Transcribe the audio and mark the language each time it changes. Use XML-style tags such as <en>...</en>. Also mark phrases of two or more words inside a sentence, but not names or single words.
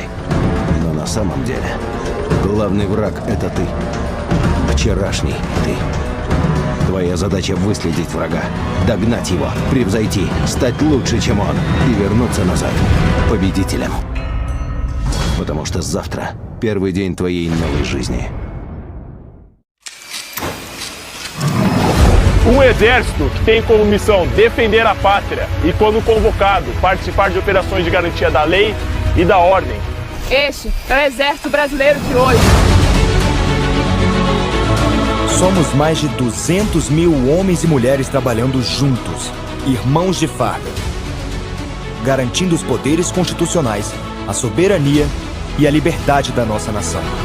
<ru>Но на самом деле, главный враг — это ты. Вчерашний ты. Твоя задача — выследить врага, догнать его, превзойти, стать лучше, чем он, и вернуться назад победителем. Потому что завтра первый день твоей новой жизни.</ru> <pt>Exército que tem como missão defender a pátria e, quando convocado, participar de operações de garantia da lei e da ordem. Este é o Exército Brasileiro de hoje. Somos mais de 200 mil homens e mulheres trabalhando juntos, irmãos de farda, garantindo os poderes constitucionais, a soberania e a liberdade da nossa nação.</pt>